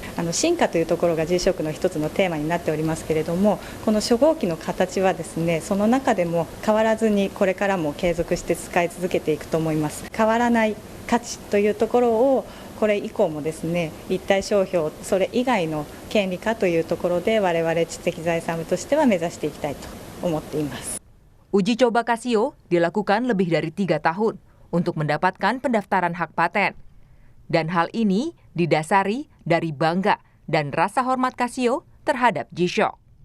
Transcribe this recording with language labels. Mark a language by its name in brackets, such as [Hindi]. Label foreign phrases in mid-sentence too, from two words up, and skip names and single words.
[Japanese] 進化というところが G-SHOCK の一つのテーマになっておりますけれども、この初号機の形はですね、その中でも変わらずにこれからも継続して使い続けていくと思います。変わらない価値というところをこれ以降もですね、立体商標それ以外の権利化というところで我々知的財産部としては目指していきたいと思っています。 [Indonesian] Uji coba Casio dilakukan lebih dari 3 tahun untuk mendapatkan pendaftaran hak paten. Dan hal ini didasari dari bangga dan rasa hormat Casio terhadap G-SHOCK.